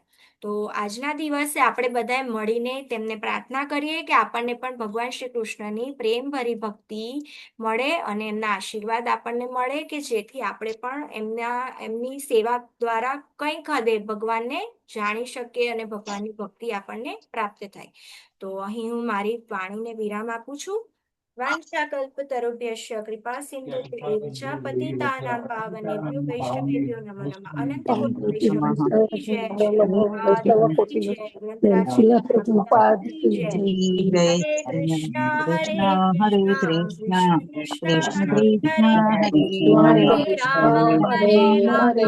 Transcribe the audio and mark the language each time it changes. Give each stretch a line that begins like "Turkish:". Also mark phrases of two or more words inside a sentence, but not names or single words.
Gujarati: તો આજના દિવસે આપણે બધાએ મળીને તેમને પ્રાર્થના કરીએ કે આપણને પણ ભગવાન શ્રી કૃષ્ણની પ્રેમભરી ભક્તિ મળે અને એમના આશીર્વાદ આપણને મળે કે જેથી આપણે પણ એમની સેવા દ્વારા કંઈક હદે ભગવાનને જાણી શકીએ અને ભગવાનની ભક્તિ આપણને પ્રાપ્ત થાય. તો અહીં હું મારી વાણીને વિરામ આપું છું.
Sanskrit: वांछाकल्पतरुभ्यश्च कृपा सिंधुभ्यैव च पतितानां पावनेभ्यो वैष्णवेभ्यो नमो नमः.
Gujarati: અનંત કોટિ વૈષ્ણવ
Hindi: की जय.
Gujarati: શ્રી પ્રભુપાદ
Hindi: की जय.
Gujarati: ગ્રંથરાજ શિલા શ્રીલ પ્રભુપાદ પ્રભુપાદ
Hindi: की जय.
Gujarati: જય.
Sanskrit: हरे कृष्ण હરે कृष्ण कृष्ण કૃષ્ણ कृष्ण हरे કૃષ્ણ હરે હરે હરે રામ રામ હરે હરે